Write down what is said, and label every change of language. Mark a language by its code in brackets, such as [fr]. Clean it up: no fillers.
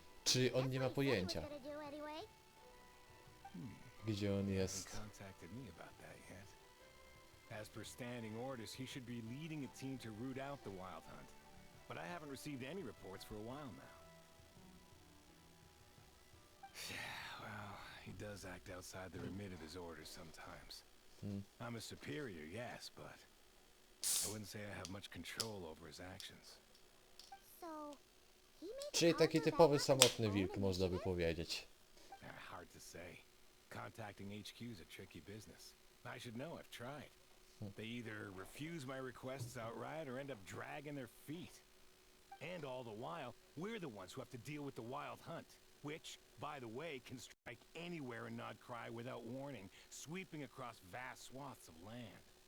[pl] Czyli on nie ma pojęcia, gdzie on jest. [en] Contacted me about that yet. As per standing orders, he should be leading a team to root out the wild hunt. But I haven't received any reports for a while now. Well, he does act outside the remit of his orders sometimes. I'm a superior, yes, but I wouldn't say I have much control over his actions. [pl] Czyli taki typowy samotny wilk, można by powiedzieć. [en] Hard to say. Contacting HQ is a tricky business. I should know, I've tried. They either refuse my requests outright or end up dragging their feet. And all the while, we're the ones who have to deal with the wild hunt, which, by the way, can strike anywhere and not cry without warning, sweeping across vast swaths of land.